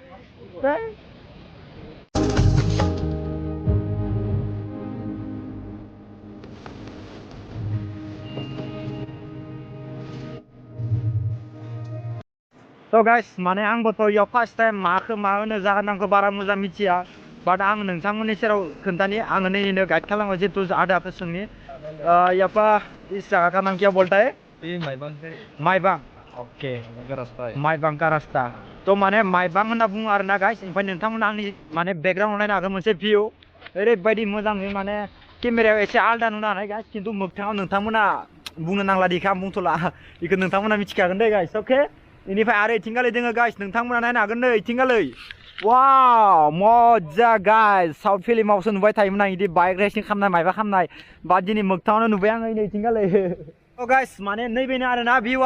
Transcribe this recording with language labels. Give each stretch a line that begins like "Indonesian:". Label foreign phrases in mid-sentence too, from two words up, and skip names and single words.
Bodo: तो गाइस माने आंबोथ' इयाव
English: first time
Bodo: माखौ मा होनो जाहोनांगौ बारा मोजां मिथिया बाट आं नोंथांमोननि सेराव खोन्थानि आङो नैनो गाइड खालामो जितु आदाखौ सोंनि यापा
Hindi: इस जगह का नाम क्या बोलता है
Bodo: माइबां ओके
Hindi: माइबां का रास्ता तो
Bodo: माने माइबां होनना बुङो आरोना गाइस ओमफ्राय नोंथांमोना आंनि माने बेकग्राउन्डआव नायनो हागोन मोनसे भिउ ओरैबायदि मोजां नुयो माने केमेरायाव एसे आलदा नुनो हानाय गाइस खिन्थु मोगथाङाव नोंथांमोना बुंनो नांला दि आं बुंथ'ला बेखौ नोंथांमोना मिथिखागोन दे गाइस अके इनिफ्राय आरो इथिंगालै दोङो गाइस नोंथांमोना नायनो हागोन नै इथिंगालै वाव मजा गाइस साउथ फिल्मावसो नुबाय थायोमोन आं बिदि
English: bike racing
Bodo: खालामनाय माबा खालामनाय बा दिनै मोगथाङावनो नुबाय आङो नै इथिंगालै अ गाइस माने नैबेनो आरोना भिउआ